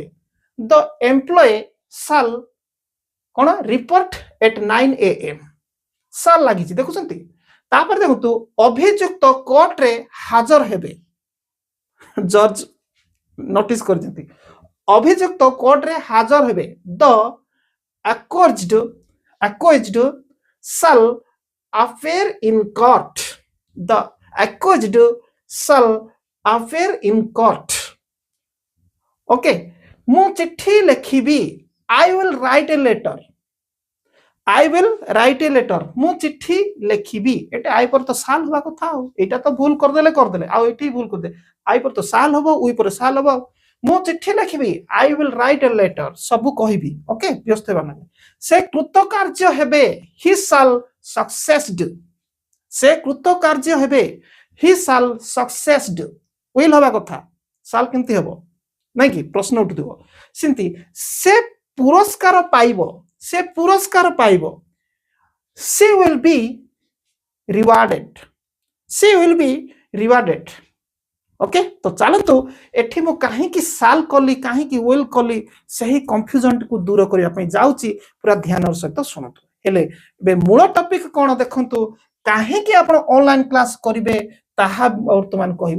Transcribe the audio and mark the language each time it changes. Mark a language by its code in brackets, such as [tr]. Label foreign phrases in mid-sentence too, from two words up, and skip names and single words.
[en] the employee shall କଣ report at 9 AM। [or] ସାଲ୍ ଲାଗିଛି ଦେଖୁଛନ୍ତି। ତାପରେ ଦେଖନ୍ତୁ, ଅଭିଯୁକ୍ତ କୋର୍ଟରେ ହାଜର ହେବେ। ଜଜ୍ ନୋଟିସ୍ କରିଛନ୍ତି, ଅଭିଯୁକ୍ତ କୋର୍ଟରେ ହାଜର ହେବେ। [en] ଦ accused shall appear in court. The accused shall appear in court. [or] Okay, ମୁଁ ଚିଠି ଲେଖିବି। [en] I will write a letter. I will write a letter. [or] ମୁଁ ଚିଠି ଲେଖିବି। ଏଟା ଆଇ ପରେ ତ ସାଲ୍ ହବା କଥା ଆଉ। ଏଇଟା ତ ଭୁଲ କରିଦେଲେ ଆଉ ଏଠି ଭୁଲ କରିଦେଲେ। ଆଇ ପରେ ତ ସାଲ୍ ହବ, ଉଇ ପରେ ସାଲ୍ ହବ। ମୁଁ ଚିଠି ଲେଖିବି। [en] I will write a letter. [or] ସବୁ କହିବି। ଓକେ, ବ୍ୟସ୍ତ ହେବା ନାହିଁ। ସେ କୃତକାର୍ଯ୍ୟ ହେବେ। [en] He shall succeed. [or] ସେ କୃତକାର୍ଯ୍ୟ ହେବେ। [en] He shall succeed. [or] will ହବା କଥା, ସାଲ୍ କେମିତି ହବ ନାଇଁ କି ପ୍ରଶ୍ନ ଉଠୁଥିବ। ସେମିତି ସେ ପୁରସ୍କାର ପାଇବ। ସେ ପୁରସ୍କାର ପାଇବ। [en] She will be rewarded. She will be rewarded. [or] ଓକେ, ତ ଚାଲନ୍ତୁ ଏଠି ମୁଁ କାହିଁକି ସାଲ୍ କଲି, କାହିଁକି ୱିଲ୍ କଲି, ସେହି କନଫ୍ୟୁଜନକୁ ଦୂର କରିବା ପାଇଁ ଯାଉଛି। ପୁରା ଧ୍ୟାନର ସହିତ ଶୁଣନ୍ତୁ। ହେଲେ ଏବେ ମୂଳ ଟପିକ କଣ ଦେଖନ୍ତୁ, କାହିଁକି ଆପଣ [en] online class [or] କରିବେ ତାହା ବର୍ତ୍ତମାନ କହିବି।